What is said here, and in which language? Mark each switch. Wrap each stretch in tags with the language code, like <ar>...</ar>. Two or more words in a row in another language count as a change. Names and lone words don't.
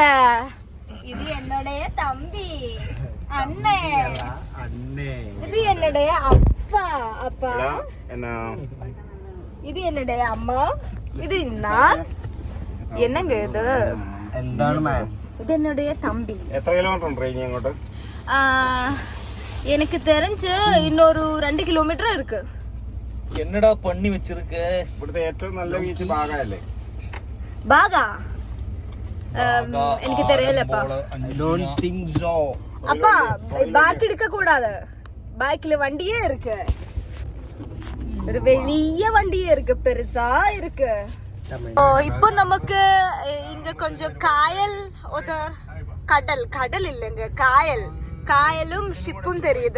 <ta>இது என்னுடைய தம்பி, அண்ணன். இது என்னுடைய அப்பா, இது என்னுடைய அம்மா, இது நான். என்னங்க இது? இது என்னுடைய தம்பி.</ta> <ml>എത്ര കിലോമീറ്റർ ഉണ്ട് ട്രെയിൻ അങ്ങോട്ട്?</ml> <ta>எனக்கு தெரிஞ்சு இன்னொரு 2 കിലോമീറ്റർ இருக்கு.</ta> <ml>എന്നടാ പണി വെച്ചിരിക്കേ? ഇവിടുത്തെ ഏറ്റവും നല്ല ബീച്ച് ബാഗല്ലേ? ബാഗാ? എനിക്ക് தெரியலப்பா.</ml> <ta>அப்பா பேக் எடுக்க கூடாது. பேக்ல வண்டியே இருக்கு, ஒரு வெளிய வண்டியே இருக்கு, பெருசா இருக்கு. இப்போ நமக்கு இங்க கொஞ்சம் காயல், கடல் இல்லைங்க, காயலும் ஷிப்பும் தெரியுது.</ta>